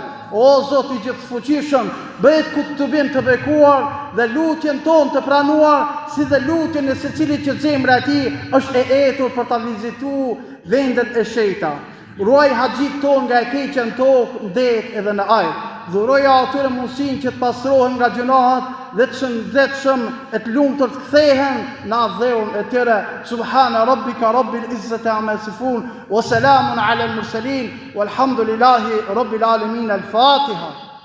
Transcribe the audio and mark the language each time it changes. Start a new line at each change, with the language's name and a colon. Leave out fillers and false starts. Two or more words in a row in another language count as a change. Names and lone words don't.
Albanian: O Zot I gjithëfuqishëm, bëhet kutubim të bekuar dhe lutjen tonë të pranuar, si dhe lutjen e secilit që zemra e tij është e etur për ta vizituar vendet e shenjta. Ruaj haxhit tonë nga e keqja në tokë, në det edhe në ajër. Dhuroja atyre mundësinë që të pastrohen nga gjunahet dhe të shëndetshëm e të lumtur të kthehen në adhëun e tyre.
Arabic: سبحان ربك رب العزة عما يصفون وسلام على المرسلين والحمد لله رب العالمين. الفاتحة.